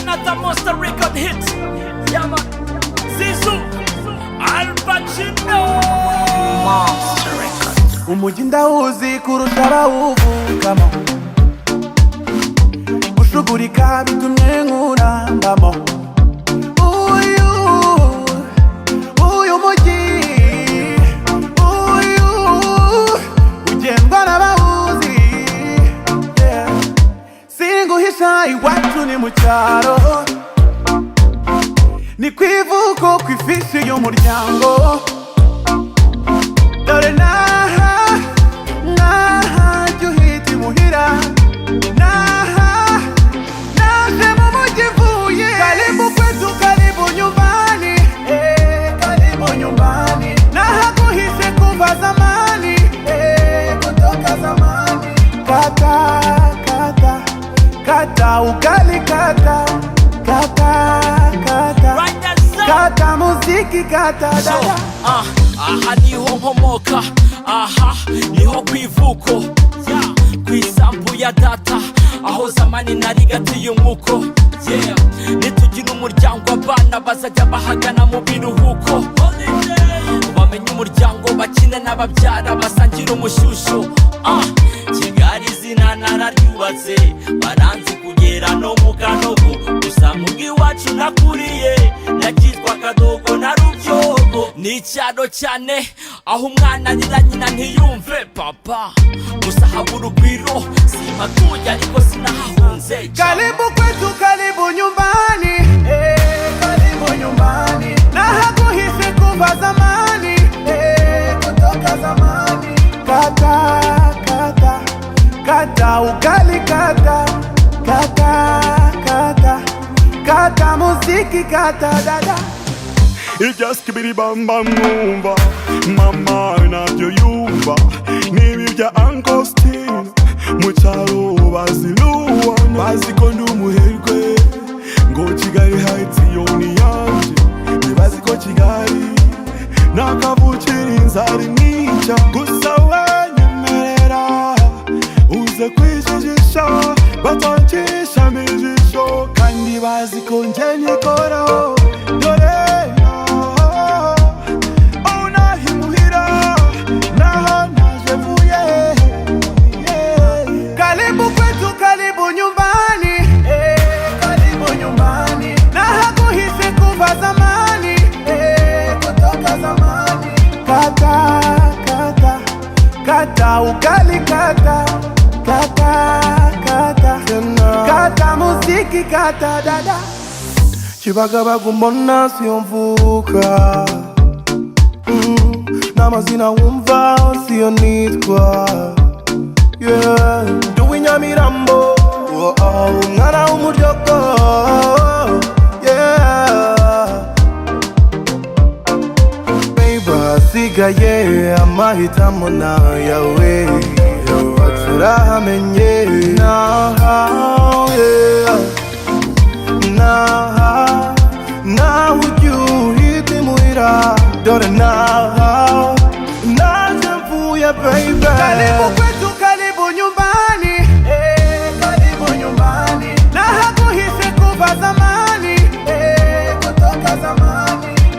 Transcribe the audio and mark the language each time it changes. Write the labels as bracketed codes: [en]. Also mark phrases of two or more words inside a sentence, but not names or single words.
[en] a monster record hit. Yeah, man. Zizou, Al Pacino. Monster record. [rw] Umujyi ndawuzi kurusha abawuvukamo, gushugurika bitumye nkurambamo. Uyu mujyi, ugendwa n'abawuzi. Singuhisha iwacu ni mu cyaro, ni ku ivuko ku ifishi y'umuryango. Dore naha jya uhita imuhira, naje mu mujyi mvuye. [sw] Karibu kwetu, karibu nyumbani, karibu nyumbani. [rw] Nahakuhise kuva zamani, [sw] kutoka zamani. Kata ugali, kata kata muziki, kata dada. [rw] Aha niho nkomoka, aha niho kwivuko, kwisambu ya data, aho zamani nari gatiye umuko. Nitugira umuryango abana bazajya bahagana mu biruhuko, bamenye umuryango bakine n'ababyara basangira umushyushyu. Kigali izina nararyubatse, baranzi kugera no mu Kanogo, gusa mu bw'iwacu nakuriye nakitwa Kadogo na Rubyogo. Ni icyaro cyane aho umwana arira nyina ntiyumve papa, gusa habura urugwiro, simpatuye ariko sinahahunze. [sw] Karibu kwetu, karibu nyumbani, karibu nyumbani. [rw] Nahakuhise kuva zamani, [sw] kutoka zamani. Kata ugali, kata muziki, kata dada. [rw] Just kibiri bam bam numva, mama nabyo yumva. Nibi bya Uncle Steve, mu cyaro baziluwana, bazi ko ndi umuherwe, ngo Kigali Heights yo ni yanje. Nibazi ko Kigali nakavukira inzara imwica, gusa wanyemerera uze kwijijisha, batoncisha mijisho, kandi bazi ko nje nikoraho. [sw] Dore karibu kwetu, karibu nyumbani, karibu nyumbani. [rw] Nahakuhise kuva zamani, [sw] kutoka zamani. Kata ugali, kata muziki, kata dada. [rw] Kibagabaga mbona siyo mvuka, n'amazina wumva siyo nitwa. Ndi uw'inyamirambo, umwana w'umuryogo. Baby, hasigaye amahitamo nayawe, turahamenye naho ujya uhita imuhira. Dore naje mvuye baby. [sw] Karibu kwetu, karibu nyumbani, karibu nyumbani. [rw] Nahakuhise kuva zamani, [sw] kutoka zamani.